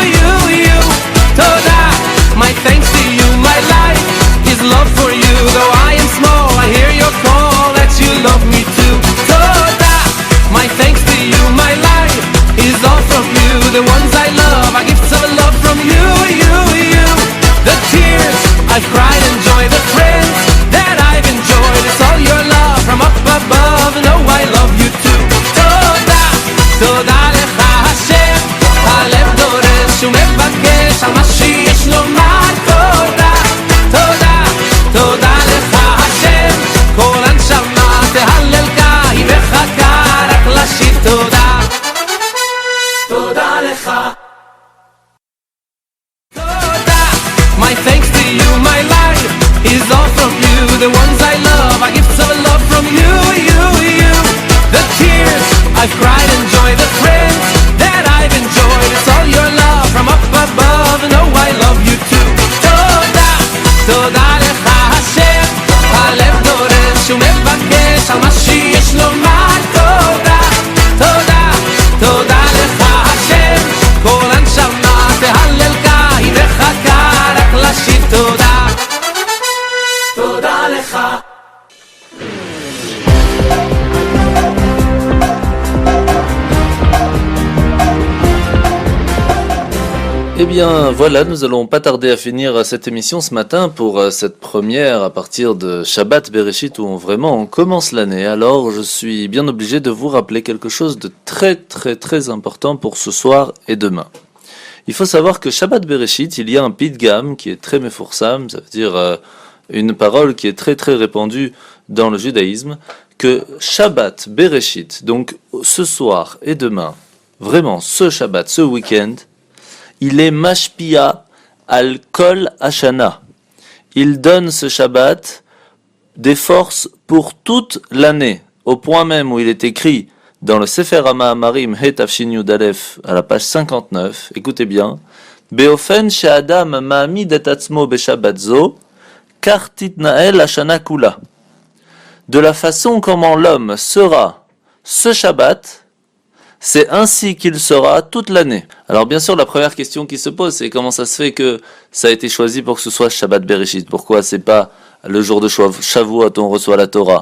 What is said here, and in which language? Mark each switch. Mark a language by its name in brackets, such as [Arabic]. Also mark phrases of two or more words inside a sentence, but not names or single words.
[English] Toda, my thanks to you, my life is love for you Though I am small, I hear your call that you love me too Toda, my thanks to you, my life is all from you The ones I love, I give some love from you The tears I've cried and joy The friends that I've enjoyed It's all your love from up above No, I love you too [Hebrew] תודה, תודה לך השם הלב דורש ומבקש על מה שיש לומר תודה, תודה, תודה לך השם כל הנשמה תהלל קי וחכה רק לשיר תודה תודה לך [English] My thanks to you, my life is all from you The ones I love, I give some love from you The tears I've cried and joy The friends that I've enjoyed It's all your love from up above No, I love you too [Hebrew] תודה, תודה לך השם הלב דורש ומבקש על מה שיש לומר תודה, תודה, תודה לך השם כל הנשמה תהלל קי וחכה רק לשיר תודה תודה לך [French] Eh bien voilà, nous allons pas tarder à finir cette émission ce matin pour cette première à partir de Shabbat Bereshit où on commence l'année. Alors je suis bien obligé de vous rappeler quelque chose de très important pour ce soir et demain. Il faut savoir que Shabbat Bereshit, il y a un pidgam qui est très meforsam, ça veut dire une parole qui est très répandue dans le judaïsme, que Shabbat Bereshit, donc ce soir et demain, vraiment ce Shabbat, ce week-end, il est [Hebrew] משפיע על כל השנה. [French] Il donne ce Shabbat des forces pour toute l'année, au point même où il est écrit dans le Sefer HaMa'amarim Het Afshin Yud Aleph à la page 59, écoutez bien, [Hebrew] באופן שאדם מעמיד את עצמו בשבת זו, כך תתנהל השנה כולה. [French] De la façon comment l'homme sera ce Shabbat, c'est ainsi qu'il sera toute l'année. Alors bien sûr, la première question qui se pose, c'est comment ça se fait que ça a été choisi pour que ce soit Shabbat Bereshit? Pourquoi c'est pas le jour de Shavuot où on reçoit la Torah?